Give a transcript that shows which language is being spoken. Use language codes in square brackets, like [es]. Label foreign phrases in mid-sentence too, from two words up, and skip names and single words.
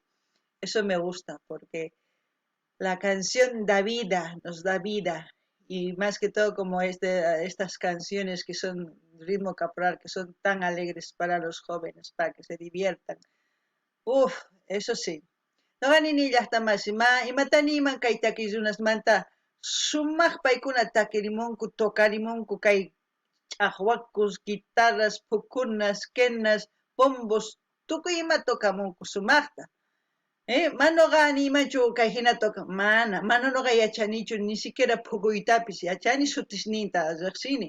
[es] Eso me gusta, porque la canción da vida, nos da vida. Y más que todo como estas canciones que son ritmo caporal, que son tan alegres para los jóvenes, para que se diviertan. Uf, eso sí. [qu] Nuqa nini llaqtamas imatani iman kay takirunasmanta sumaq paykuna takirimunku tokarimunku kay ch'aqwakus, guitarras, pukunas, quenas, bombos, tukuy ima tokamunku sumaqta. Manuqa nimachu kay hina mana nuqa yachanichu [es] ni siquiera [qu] phukuytapis yachani sutishninta riqsini.